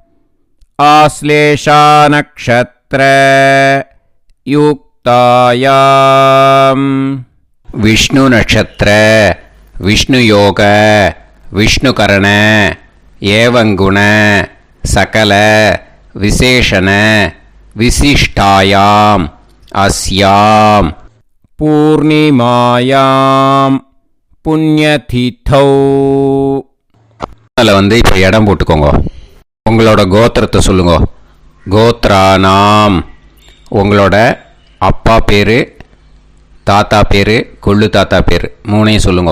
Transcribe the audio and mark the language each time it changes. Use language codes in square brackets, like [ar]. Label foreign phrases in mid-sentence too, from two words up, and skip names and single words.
[sa] आश्लेषानक्षत्र युक्तायाम् विष्णु नक्षत्र विष्णु योग विष्णुकरण एवं गुण सकल विशेषण विशिष्टायाम् अस्याम पूर्णिमायां पुण्यतिथौ. [ta] அதில் இப்போ இடம் போட்டுக்கோங்க. உங்களோட கோத்திரத்தை சொல்லுங்க. கோத்ரானாம். உங்களோட அப்பா பேர், தாத்தா பேர், கொள்ளு தாத்தா பேர் 3ஐயும் சொல்லுங்க.